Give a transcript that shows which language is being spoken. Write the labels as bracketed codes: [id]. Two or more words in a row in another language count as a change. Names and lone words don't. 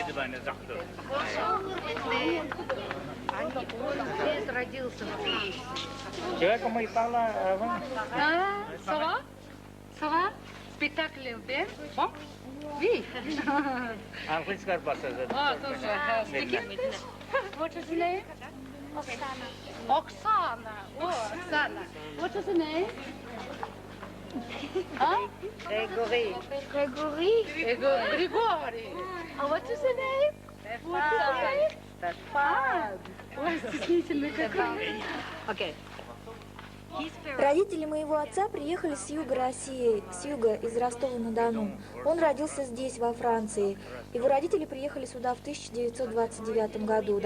[ru] Здесь родился во Франции. [fr] Ça va? Ça va? Spectacle bien? Bon? Oui. [ru] Английская баста. Ah, тоже. [en] Speak English? What is your name? [ru] Оксана. [en] Oksana. Oh, Oksana. What is your name? Huh? [ru] Григорий. [en] Григорий. What is your name? What is your name? [ru] Стефан. Ой, стеснительный какой. Окей. Родители моего отца приехали с юга России, с юга, из Ростова-на-Дону. Он родился здесь, во Франции. Его родители приехали сюда в 1929 году.